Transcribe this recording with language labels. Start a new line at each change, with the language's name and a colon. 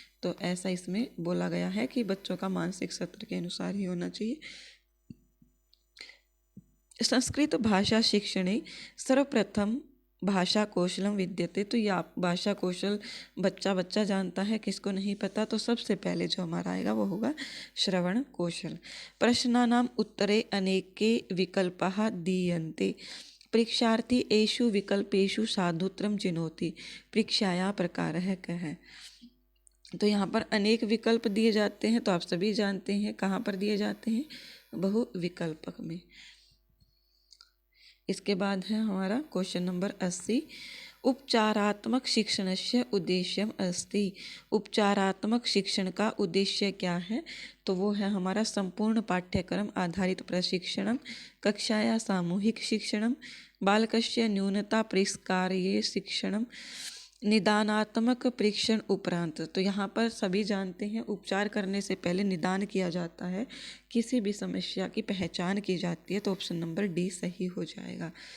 Hindi: तो ऐसा इसमें बोला गया है कि बच्चों का मानसिक स्तर के अनुसार ही होना चाहिए।
Sanskrit: संस्कृत भाषा शिक्षणे सर्वप्रथम भाषा कौशलम विद्यते।
Hindi: तो ये आप भाषा कौशल बच्चा जानता है, किसको नहीं पता? तो सबसे पहले जो हमारा आएगा वो होगा श्रवण कौशल।
Sanskrit: प्रश्नानाम उत्तरे अनेके विकल्पाः दीयन्ते। परीक्षार्थी एषु विकल्पेषु साधुत्रम चिनोति। परीक्षाया प्रकारः कः।
Hindi: तो यहाँ पर अनेक विकल्प दिए जाते हैं, तो आप सभी जानते हैं कहाँ पर दिए जाते हैं? बहुविकल्पक में। इसके बाद है हमारा क्वेश्चन नंबर 80।
Sanskrit: उपचारात्मक शिक्षणस्य उद्देश्यम अस्ति।
Hindi: उपचारात्मक शिक्षण का उद्देश्य क्या है? तो वो है हमारा
Sanskrit: संपूर्ण पाठ्यक्रम आधारित प्रशिक्षणम, कक्षाया सामूहिक शिक्षणम, बालकस्य न्यूनता परिष्कार्ये शिक्षणम,
Hindi: निदानात्मक परीक्षण उपरांत, तो यहाँ पर सभी जानते हैं उपचार करने से पहले निदान किया जाता है, किसी भी समस्या की पहचान की जाती है, तो ऑप्शन नंबर डी सही हो जाएगा।